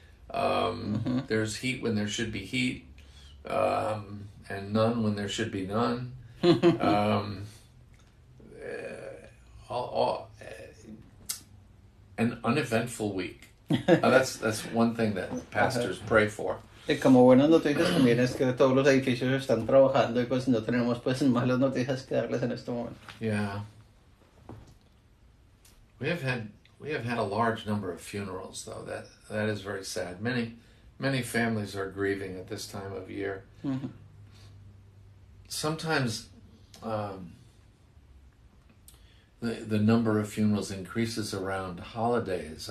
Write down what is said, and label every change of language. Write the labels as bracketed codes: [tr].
[en] There's heat when there should be heat, and none when there should be none. An uneventful week. That's one thing that pastors pray for. [es] Y como buenas noticias también es que todos los edificios están trabajando y pues no tenemos pues malas noticias que darles en este momento. Yeah. [en] We have had a large number of funerals though. That is very sad. Many families are grieving at this time of year. Sometimes the number of funerals increases around holidays.